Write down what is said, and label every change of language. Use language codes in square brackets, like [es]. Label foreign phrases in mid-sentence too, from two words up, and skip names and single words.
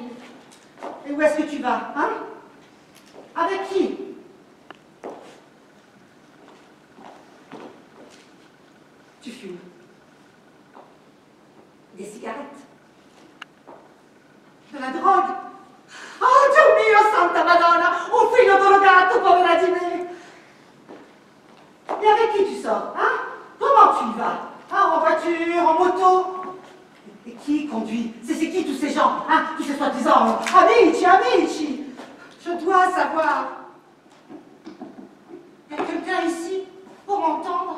[fr] Et où est-ce que tu vas, hein? Avec qui? Tu fumes. Des cigarettes. De la drogue. [it] Oh, Dio mio, Santa Madonna! Un figlio drogato, povera di me! [fr] Et avec qui tu sors, hein? Comment tu y vas? Hein, en voiture, en moto? Et qui conduit? C'est qui tous ces gens, hein? Tous ces soi-disant [it] amici, amici! [fr] Je dois savoir. Il y a quelqu'un ici pour m'entendre?